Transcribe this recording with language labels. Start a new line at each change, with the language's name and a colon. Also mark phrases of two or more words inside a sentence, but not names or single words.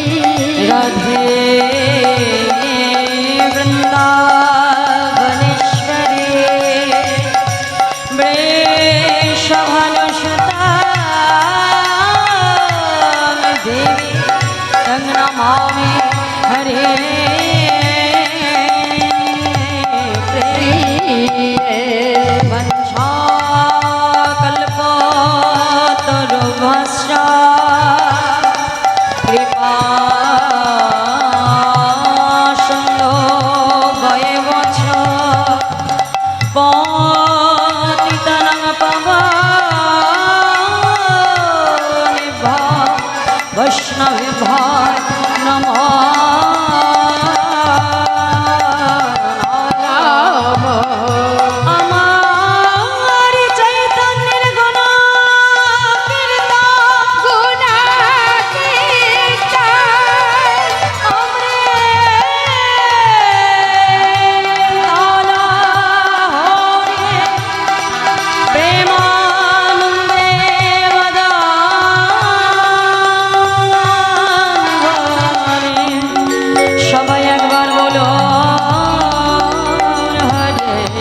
Sanskrit: রাধে বৃন্দাবনেশ্বরে বৃষভানুসুতা দেবী তং নমামি হরে वंशाकल्पतरुभ्यश्च कृपासिन्धुभ्येव च पतितानां पावनेभ्यः वैष्णवेभ्यः नमः রাম
Bangla: আমার চৈতন্যের গুণ কীর্তন গুণা কীর্তন প্রেমানন্দে সবাই একবার বলো হরে